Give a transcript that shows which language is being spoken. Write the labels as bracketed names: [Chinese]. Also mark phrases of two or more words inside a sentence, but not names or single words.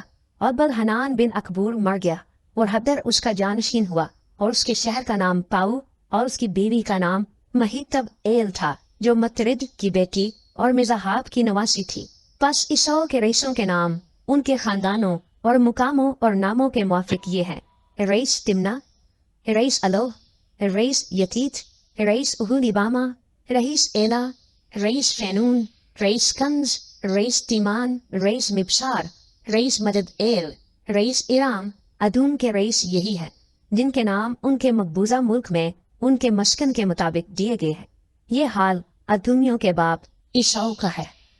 [Urdu] اور بدہنان بن اکبور مر گیا اور ہدر اس کا جانشین ہوا اور اس کے شہر کا نام پاؤ اور اس کی بیوی کا نام مہیتب ایل تھا جو مطرد کی بیٹی اور میزاہاب کی نواسی تھی. بس عیسو کے رئیسوں کے نام ان کے خاندانوں اور مقاموں اور ناموں کے موافق یہ ہیں رئیس تمنا، رئیس الو، رئیس یتیت، رئیس اہولیبامہ، رئیس ایلہ، رئیس فینون، رئیس کنز, رئیس تیمان، رئیس مبشار، رئیس مدد ایل، رئیس ایرام، ادوم کے رئیس یہی ہے جن کے نام ان کے مقبوضہ ملک میں ان کے مسکن کے مطابق دیے گئے ہیں۔ یہ حال ادومیوں کے باپ عیساؤ کا ہے۔